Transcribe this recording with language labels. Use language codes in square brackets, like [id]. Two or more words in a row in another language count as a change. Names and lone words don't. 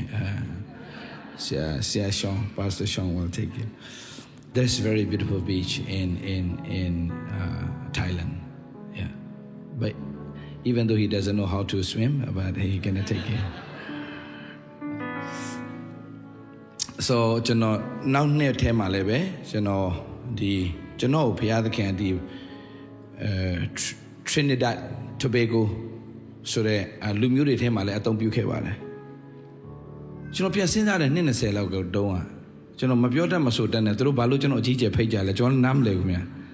[en] Pastor Sean will take you. There's a very beautiful beach in Thailand. Yeah, but even though he doesn't know how to swim, but he's gonna take you. [my] So ကျွန်တော်နောက်နှစ်ထဲမှာလည်းပဲကျွန်တော်ဘုရားသခင်ဒီTrinidad Tobago ဆိုတဲ့လူမျိုးတွေထဲမှာလည်းအသုံးပြုခဲ့ပါတယ်ကျွန်တော်ပြန်စဉ်းစားတယ်နှစ်20လောက်တုန်းကကျွန်တော်မပြောတတ်မဆိုတတ်နဲ့သူတို့ဘာလို့ကျွန်တော်အကြီးကျယ်ဖိတ်ကြလဲကျွန်တော်နားမလည်ဘူးများ